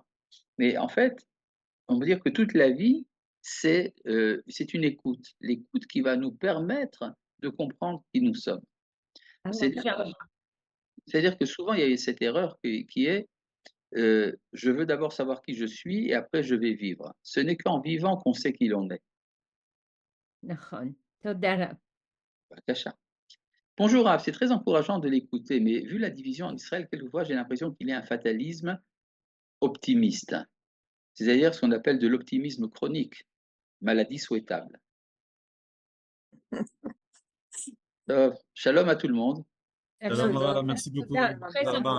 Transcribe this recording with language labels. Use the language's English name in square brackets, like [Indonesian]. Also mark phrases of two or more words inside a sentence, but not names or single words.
[French] Mais en fait, on veut dire que toute la vie, c'est une écoute. L'écoute qui va nous permettre de comprendre qui nous sommes. C'est-à-dire que souvent, il y a cette erreur qui est je veux d'abord savoir qui je suis et après je vais vivre. Ce n'est qu'en vivant qu'on sait qui l'on est. [Hebrew] נכון. תודה רב. Bakacha. [French] Bonjour Rav, c'est très encourageant de l'écouter, mais vu la division en Israël, quelquefois j'ai l'impression qu'il y a un fatalisme optimiste. C'est-à-dire ce qu'on appelle de l'optimisme chronique, maladie souhaitable. Shalom à tout le monde. Shalom, Rav, merci beaucoup. [Hebrew] תודה, très תודה רבה.